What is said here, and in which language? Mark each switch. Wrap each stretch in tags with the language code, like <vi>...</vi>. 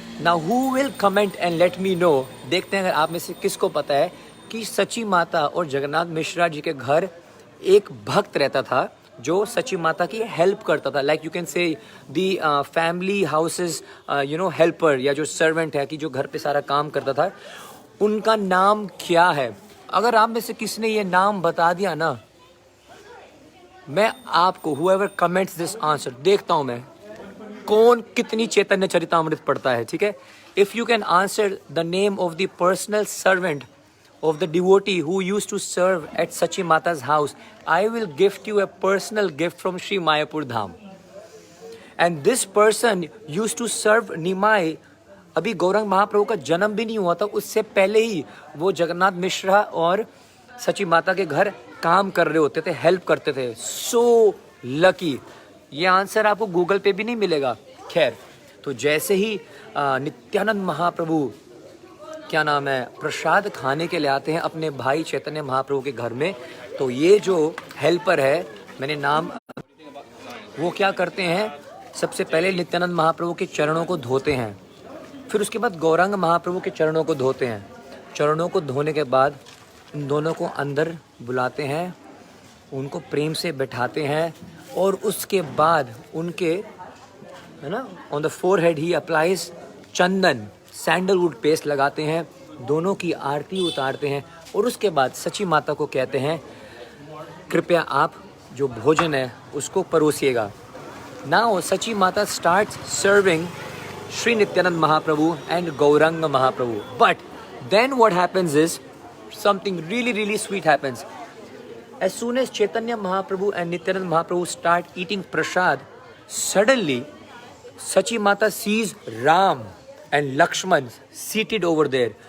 <hi>Now who will comment and let मी know, देखते हैं अगर आप में से किसको पता है कि सची माता और जगन्नाथ मिश्रा जी के घर एक भक्त रहता था जो सची माता की हेल्प करता था, like you can say the family houses you know helper, या जो सर्वेंट है कि जो घर पे सारा काम करता था, उनका नाम क्या है। अगर आप में से किसी ने ये नाम बता दिया ना, मैं आपको whoever comments this answer, देखता हूं मैं कौन कितनी चैतन्य चरितामृत पढ़ता है, ठीक है।</hi> <en>If you can answer the name of the personal servant of the devotee who used to serve at Sachi Mata's house, I will gift you a personal gift from Sri Mayapur Dham. And this person used to serve Nimai.</en> <hi>अभी गौरंग महाप्रभु का जन्म भी नहीं हुआ था, उससे पहले ही वो जगन्नाथ मिश्रा और सची माता के घर काम कर रहे होते थे, हेल्प करते थे। सो लकी, ये आंसर आपको गूगल पे भी नहीं मिलेगा। खैर, तो जैसे ही नित्यानंद महाप्रभु क्या नाम है प्रसाद खाने के लिए आते हैं अपने भाई चैतन्य महाप्रभु के घर में, तो ये जो हेल्पर है, मैंने नाम, वो क्या करते हैं, सबसे पहले नित्यानंद महाप्रभु के चरणों को धोते हैं, फिर उसके बाद गौरांग महाप्रभु के चरणों को धोते हैं। चरणों को धोने के बाद उन दोनों को अंदर बुलाते हैं, उनको प्रेम से बैठाते हैं, और उसके बाद उनके, है ना, on the forehead he applies Chandan, sandalwood paste लगाते हैं, दोनों की आरती उतारते हैं, और उसके बाद सची माता को कहते हैं कृपया आप जो भोजन है उसको परोसिएगा।</hi> <en>Now Sachi Mata starts serving Sri Nityanand Mahaprabhu and Gauranga Mahaprabhu. But then what happens is something really sweet happens. As soon as Chaitanya Mahaprabhu and Nityanand Mahaprabhu start eating prasad, suddenly Sachi Mata sees Ram and Lakshman seated over there.</en>